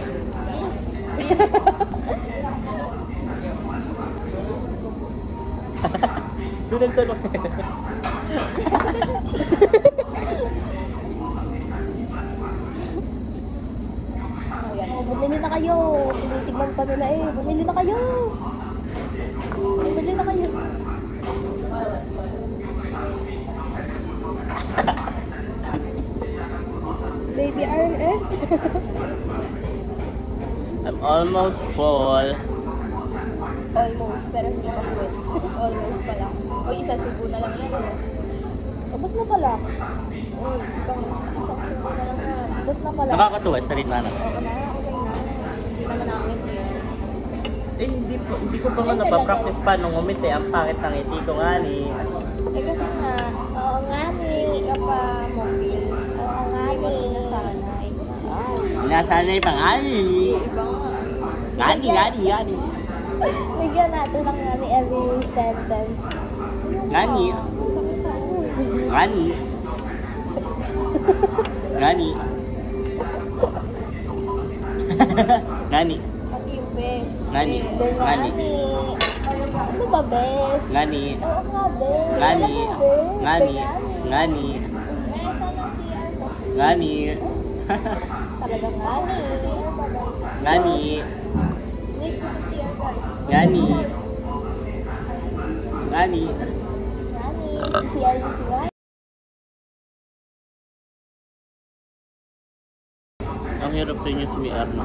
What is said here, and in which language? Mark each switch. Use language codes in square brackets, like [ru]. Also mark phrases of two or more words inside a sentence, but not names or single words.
[tl] Dunag-tulog. Oh, bumili na kayo. Tinitignan pa nila eh. Bumili na kayo. Bumili na kayo. Baby RS. [en] I'm almost full. [tl] Almost, pero hindi pa full. Almost pa lang. O isa subo na lang yan. Tapos na pala. Uy, isang subo na lang yan. Tapos na pala. Nakakatuwa, straight na. Oo na, okay na. Hindi naman namin yun. Eh, hindi ko pa nga napapractice pa nung umiti. Ang pangit ng ngiti ko nga ni. Eh kasi pa mo feel. Oo nga, hindi mo sinasanay. Nasanay pa nga eh. Iba nga. Gani. Bigyan natin ng ngani [en] every sentence. [tl] Ngani. Ngani. Ngani. Ngani. Mag-ibe. Ngani. Be, Ngani. Ano ba, be? Ngani. Oo nga, be. Ngani. Alam mo, be? Ngani. Be, Ngani. May saan ang CR mo? Ngani. Talagang ngani. Ngani. [en] Need to mag-CR, guys. [tl] Ngani. Ngani. Ngani. CR mo si Ngani. Ang hirap sa inyo sumiar, no?